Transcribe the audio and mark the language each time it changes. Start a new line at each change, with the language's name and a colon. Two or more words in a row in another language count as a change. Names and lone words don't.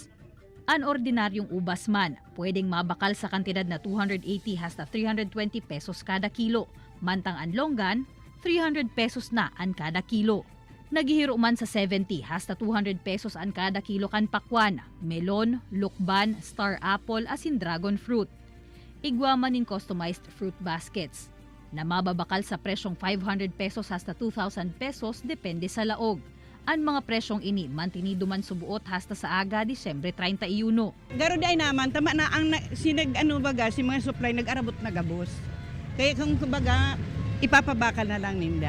Bikol: Ang ordinaryong ubas man pwedeng mabakal sa kantidad na 280 hasta 320 pesos kada kilo. Mantang ang longgan 300 pesos na ang kada kilo. Naghihiro man sa 70 hasta 200 pesos ang kada kilo kan pakwan, melon, lukban,
English: star apple
Bikol: asin
English: dragon fruit.
Bikol: Igwa man in
English: customized fruit baskets
Bikol: na mababakal sa presyong 500 pesos hasta 2,000 pesos depende sa laog. Ang mga presyong ini mantinido man subuot hasta sa aga Disyembre 31. Garo day naman tama na ang si mga supply nag-arabot na gabos. Kaya kung kumbaga ipapabakal na lang ninda.